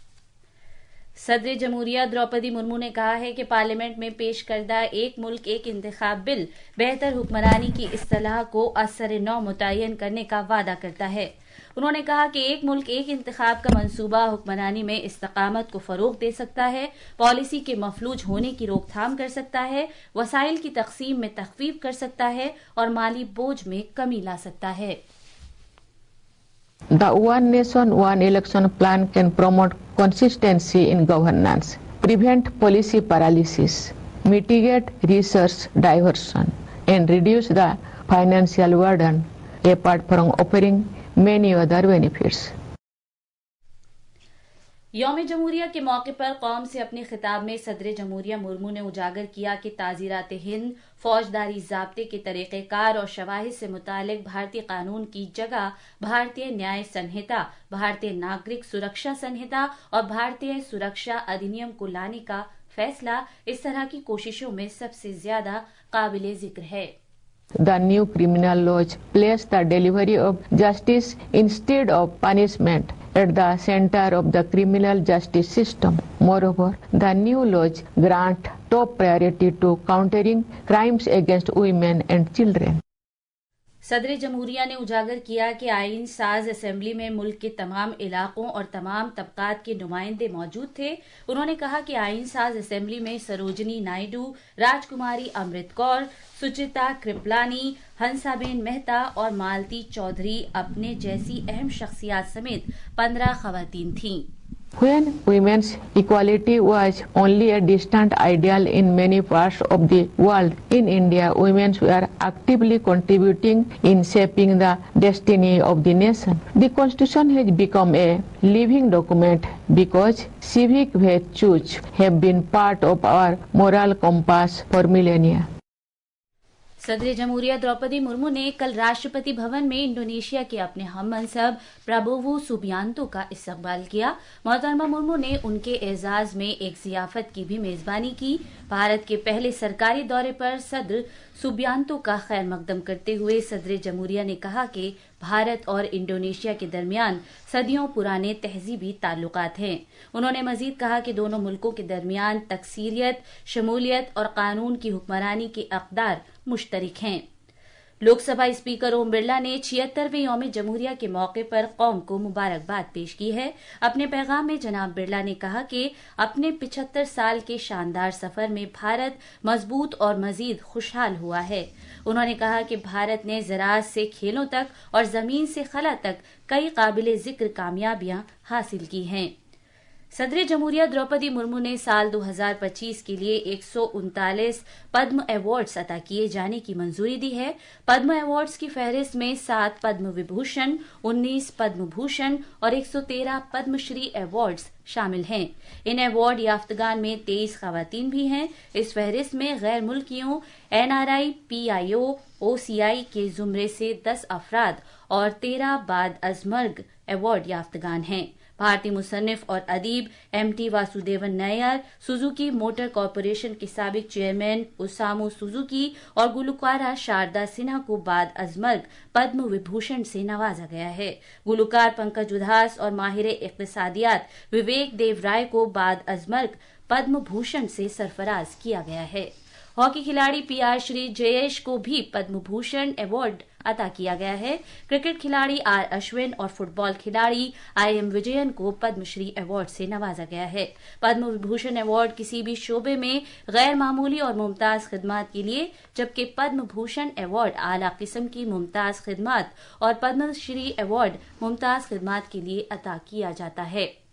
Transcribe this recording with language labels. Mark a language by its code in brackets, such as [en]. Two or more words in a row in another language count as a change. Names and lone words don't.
[ur] صدر جمہوریہ دروپدی مرمو نے کہا ہے کہ پارلیمنٹ میں پیش کردہ ایک ملک ایک انتخاب بل بہتر حکمرانی کی اصطلاح کو اثر نو متعین کرنے کا وعدہ کرتا ہے. انہوں نے کہا کہ ایک ملک ایک انتخاب کا منصوبہ حکمرانی میں استقامت کو فروغ دے سکتا ہے، پالیسی کے مفلوج ہونے کی روکتھام کر سکتا ہے، وسائل کی تقسیم میں تخفیف کر سکتا ہے اور مالی بوجھ میں کمی لا سکتا ہے. [en] The One Nation, One Election plan can promote consistency in governance, prevent policy paralysis, mitigate resource diversion, and reduce the financial burden, apart from offering many other benefits. [ur] یوم جمہوریہ کے موقع پر قوم سے اپنے خطاب میں صدر جمہوریہ مرمو نے اجاگر کیا کہ تعزیرات ہند فوجداری ضابطے کے طریقہ کار اور شواہد سے متعلق بھارتی قانون کی جگہ بھارتی نیائے سنہتا، بھارتی ناگرک سرکشا سنہتا اور بھارتی سرکشا ادھینیم کو لانے کا فیصلہ اس طرح کی کوششوں میں سب سے زیادہ قابل ذکر ہے۔ [en] The new criminal laws place the delivery of justice instead of punishment at the center of the criminal justice system. Moreover, the new laws grant top priority to countering crimes against women and children. [ur] صدر جمہوریہ نے اجاگر کیا کہ آئین ساز اسمبلی میں ملک کے تمام علاقوں اور تمام طبقات کے نمائندے موجود تھے۔ انہوں نے کہا کہ آئین ساز اسمبلی میں سروجنی نائیڈو، راج کماری امرت کور، سچیتا کرپلانی، ہنسابین مہتا اور مالتی چودھری اپنے جیسی اہم شخصیات سمیت 15 خواتین تھیں۔ [en] When women's equality was only a distant ideal in many parts of the world, in India, women were actively contributing in shaping the destiny of the nation. The Constitution has become a living document because civic virtues have been part of our moral compass for millennia. [ur] صدر جمہوریہ دروپدی مرمو نے کل راشٹرپتی بھون میں انڈونیشیا کے اپنے ہم منصب پرابوو سوبیانتو کا استقبال کیا۔ محترمہ مرمو نے ان کے اعزاز میں ایک ضیافت کی بھی میزبانی کی۔ بھارت کے پہلے سرکاری دورے پر صدر سوبیانتو کا خیر مقدم کرتے ہوئے صدر جمہوریہ نے کہا کہ بھارت اور انڈونیشیا کے درمیان صدیوں پرانے تہذیبی تعلقات ہیں۔ انہوں نے مزید کہا کہ دونوں ملکوں کے درمیان تکثیریت، شمولیت اور قانون کی حکمرانی کے اقدار مشترک ہیں۔ لوک سبھا اسپیکر اوم برلا نے 76ویں یوم جمہوریہ کے موقع پر قوم کو مبارکباد پیش کی ہے۔ اپنے پیغام میں جناب برلا نے کہا کہ اپنے 75 سال کے شاندار سفر میں بھارت مضبوط اور مزید خوشحال ہوا ہے۔ انہوں نے کہا کہ بھارت نے زراعت سے کھیلوں تک اور زمین سے خلا تک کئی قابل ذکر کامیابیاں حاصل کی ہیں۔ صدر جمہوریہ دروپدی مرمو نے سال 2025 کے لیے 139 پدم ایوارڈز عطا کیے جانے کی منظوری دی ہے۔ پدم ایوارڈز کی فہرست میں 7 پدم وبھوشن، 19 پدم بھوشن اور 113 پدم شری ایوارڈز شامل ہیں۔ ان ایوارڈ یافتگان میں 23 خواتین بھی ہیں۔ اس فہرست میں غیر ملکیوں، NRI، PIO، OCI کے زمرے سے 10 افراد اور 13 بعد از مرگ ایوارڈ یافتگان ہیں۔ بھارتی مصنف اور ادیب MT واسودیون نائر، سوزوکی موٹر کارپوریشن کے سابق چیئرمین اوسامو سوزوکی اور گلوکارہ شاردا سنہا کو بعد از مرگ پدم وبھوشن سے نوازا گیا ہے۔ گلوکار پنکج ادھاس اور ماہر اقتصادیات وویک دیو رائے کو بعد از مرگ پدم بھوشن سے سرفراز کیا گیا ہے۔ ہاکی کھلاڑی PR شری جیش کو بھی پدم بھوشن ایوارڈ عطا کیا گیا ہے۔ کرکٹ کھلاڑی R اشون اور فٹ بال کھلاڑی IM وجین کو پدم شری ایوارڈ سے نوازا گیا ہے۔ پدم وبھوشن ایوارڈ کسی بھی شعبے میں غیر معمولی اور ممتاز خدمات کے لیے، جبکہ پدم بھوشن ایوارڈ اعلیٰ قسم کی ممتاز خدمات اور پدم شری ایوارڈ ممتاز خدمات کے لیے عطا کیا جاتا ہے۔